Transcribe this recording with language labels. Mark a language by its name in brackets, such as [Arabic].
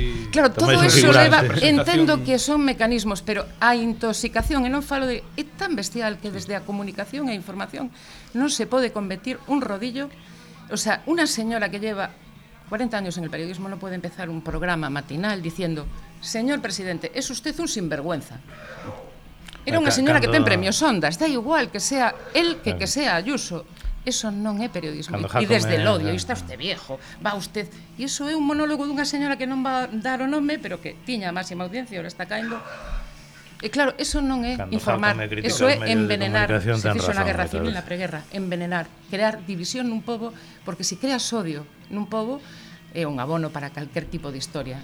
[Galician] Claro, todo eso leva, entendo que son mecanismos, pero a intoxicación, e non falo de, é tan bestial que desde a comunicación e a información non se pode convertir un rodillo. [Spanish] O sea, una señora que lleva 40 años en el periodismo [Galician] no pode empezar un programa matinal dicendo: [Spanish] "Señor presidente, es usted un sinvergüenza." [Galician] Era unha señora que ten premios Ondas, da igual que [Spanish] sea el que sea [Galician] Ayuso. Eso non é periodismo. [Spanish] E desde el odio, está usted viejo, va usted... [Galician] E iso é un monólogo dunha señora que non va a dar o nome, pero que tiña a máxima audiencia, ora está caendo. E claro, eso non é cando informar, eso é envenenar. Se fixo na guerra civil, na preguerra, envenenar, crear división nun pobo, porque se creas odio nun pobo, é un abono para calquer tipo de historia.